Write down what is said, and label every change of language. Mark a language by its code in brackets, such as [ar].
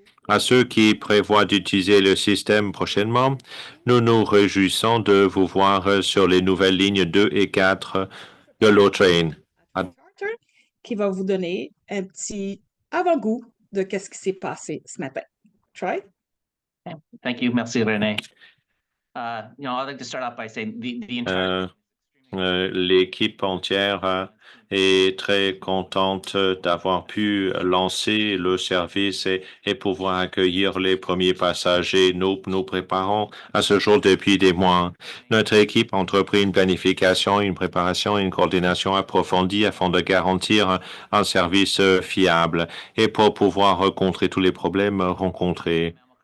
[fr] À ceux qui prévoient d'utiliser le système prochainement, nous nous réjouissons de vous voir sur les nouvelles lignes 2 et 4 de l'O-Train. Charter, qui va vous donner un petit avant-goût de qu'est-ce qui s'est passé ce matin. Troy? [en] Thank you. [fr] Merci, René. [en] I'd like to start off by saying the entire [fr] L'équipe entière est très contente d'avoir pu lancer le service et pouvoir accueillir les premiers passagers. Nous préparons à ce jour depuis des mois. Notre équipe a entrepris une planification, une préparation et une coordination approfondie afin de garantir un service fiable et pour pouvoir contrer tous les problèmes rencontrés.